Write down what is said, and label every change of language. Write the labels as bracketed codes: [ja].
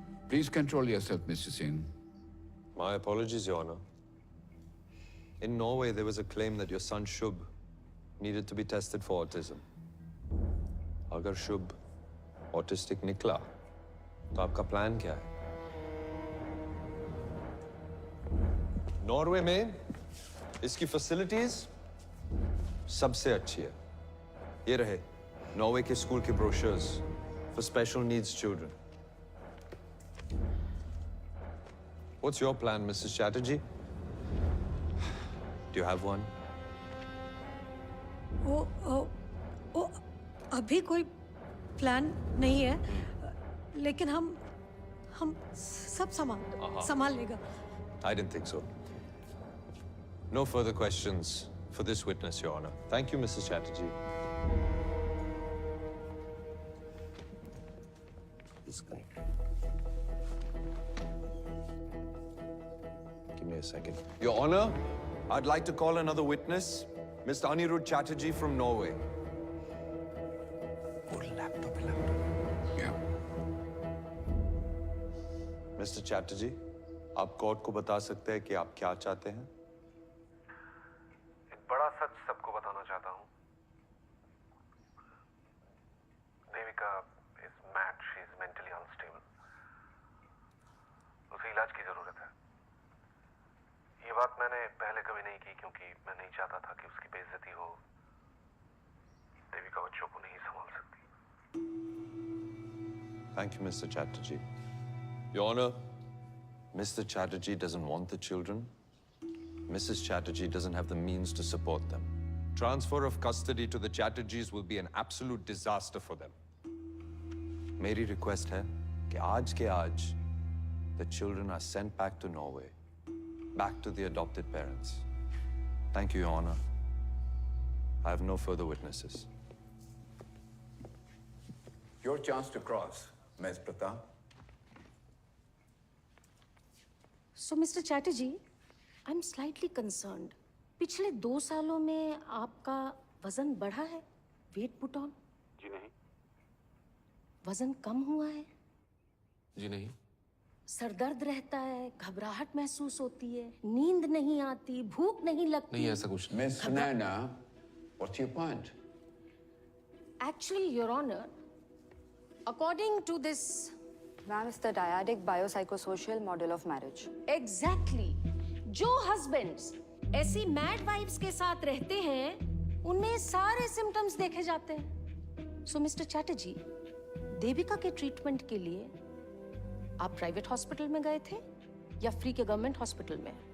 [en] Please control yourself, Mr. Singh. My apologies, Your Honor. In Norway, there was a claim that your son Shubh needed to be tested for autism. [hi] अगर शुभ autistic निकला तो आपका plan क्या है? Norway में इसकी facilities सबसे अच्छी है। ये रहे नॉर्वे के स्कूल के brochures for special needs children. [en] What's your plan, Mrs. Chatterjee? Do you have one? [hi] वो अभी कोई प्लान नहीं है, लेकिन हम सब संभाल लेगा। [en] I didn't think so. No further questions for this witness, Your Honor. Thank you, Mrs. Chatterjee. This guy. Give me a second. Your Honor, I'd like to call another witness, Mr. Anirudh Chatterjee from Norway. Mr. [hi] Chatterjee, आप court को बता सकते हैं कि आप क्या चाहते हैं? एक बड़ा सच सबको बताना चाहता हूँ। [en] Devika is mad, she is mentally unstable. [hi] उसे इलाज की जरूरत है। ये बात मैंने पहले कभी नहीं की क्योंकि मैं नहीं चाहता था कि उसकी बेइज्जती हो। देविका बच्चों को नहीं संभाल सकती। [en] Thank you, Mr. Chatterjee. Your Honor, Mr. Chatterjee doesn't want the children. Mrs. Chatterjee doesn't have the means to support them. Transfer of custody to the Chatterjees will be an absolute disaster for them. [hi] मेरी request है कि आज के आज [en] the children are sent back to Norway, back to the adopted parents. Thank you, Your Honor. I have no further witnesses. Your chance to cross, Ms. Pratap. So, Mr. Chatterjee, I'm slightly concerned. [hi] पिछले 2 सालों में आपका वजन बढ़ा है? [en] Weight put on? [hi] जी नहीं। वजन कम हुआ है? जी नहीं। सर दर्द रहता है, घबराहट महसूस होती है, नींद नहीं आती, भूख नहीं लगती? नहीं, ऐसा कुछ नहीं। [en] Miss Sunaina, what's your point? Actually, Your Honor, according to this... Ma'am, it's the dyadic biopsychosocial model of marriage. Exactly. [hi] जो husbands ऐसी mad wives के साथ रहते हैं, उनमें सारे symptoms देखे जाते हैं। So, Mr. Chatterjee, देविका के treatment के लिए आप private hospital में गए थे या free के government hospital में?